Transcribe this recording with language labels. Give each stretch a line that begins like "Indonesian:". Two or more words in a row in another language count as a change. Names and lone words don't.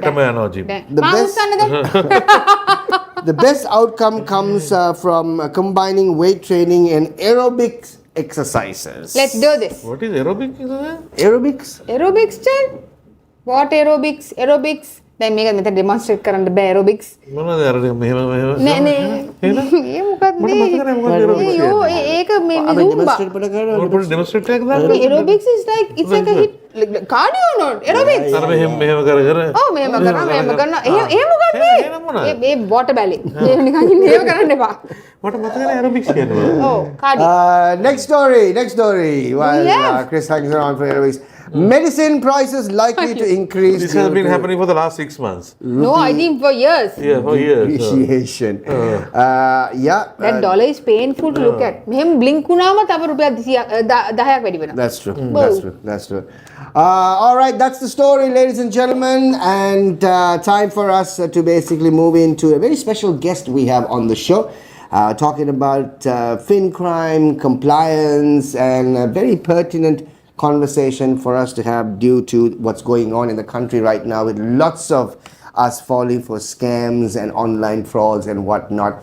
English: The best outcome comes from combining weight training and aerobics exercises. Let's do this. What is aerobics? Aerobics? Aerobics, child? What aerobics? Aerobics? Then make a demonstrate
Sinhala: කරන්න බෑ
English: aerobics.
Sinhala: මොනවද අර මෙහෙම නේ ඒ මොකක්ද අයියෝ ඒක මේ zumba demonstrate එකක් දාන්න
English: aerobics is like it's like a hit cardio not aerobics
Sinhala: අර මෙහෙම කර ඔව් මෙහෙම කරනවා එහෙම මොකක්ද මේ
English: water ballet
Sinhala: එහෙම නිකන් ඉන්නේ එහෙම කරන්න එපා මට මතක නෑ aerobics කියන්නේ ඔව් cardio
English: next story while Chrys hangs around for aerobics Medicine prices likely to increase. This has been happening for the last 6 months. No, I think for years. Yeah, for years. Appreciation. That dollar is painful to look at.
Sinhala: මෙහෙම blink වුණාම තව රුපියල් 10ක් වැඩි වෙනවා.
English: That's true. That's true. All right, that's the story, ladies and gentlemen, and time for us to basically move into a very special guest we have on the show, talking about fin crime, compliance, and a very pertinent conversation for us to have due to what's going on in the country right now, with lots of us falling for scams and online frauds and whatnot.